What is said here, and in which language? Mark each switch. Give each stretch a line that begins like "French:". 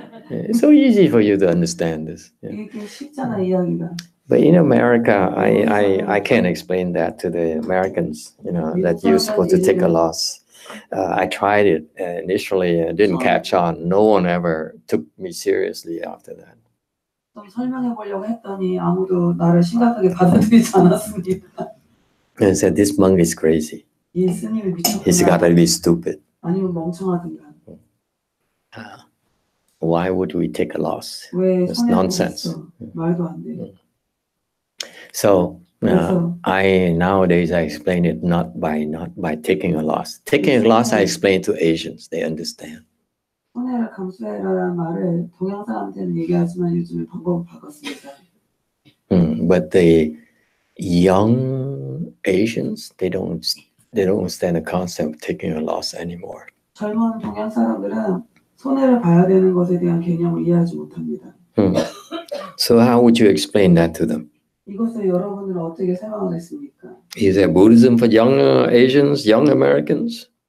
English: It's so easy for you to understand this. Yeah.
Korean: 이게 쉽잖아 이야기가.
English: But in America, I can't explain that to the Americans, that you're supposed to take a loss. I tried it initially, didn't catch on. No one ever took me seriously after that.
Korean: 좀 설명해 보려고 했더니 아무도 나를 심각하게 받아들이지 않았습니다.
English: And said, this monk is crazy.
Korean: 이 스님이 미쳤구나.
English: He's got to be stupid.
Korean: 아니면 멍청하든가.
English: Why would we take a loss?
Korean: 왜
English: It's
Korean: 손해를
English: nonsense.
Korean: 보겠어? 말도 안 돼.
English: So nowadays I explain it not by taking a loss. Taking a loss I explain to Asians. They understand.
Korean: 손해를 감수해라라는 말을 동양 사람한테는 얘기하지만 요즘에 방법을 바꿨습니다.
English: But the young Asians, they don't understand the concept of taking a loss anymore.
Korean: 젊은 동양 사람들은 손해를 봐야 되는 것에 대한 개념을 이해하지 못합니다.
English: So how would you explain that to them?
Korean: 이것을 여러분은 어떻게 설명하겠습니까?
English: Is there Buddhism for young Asians, young Americans?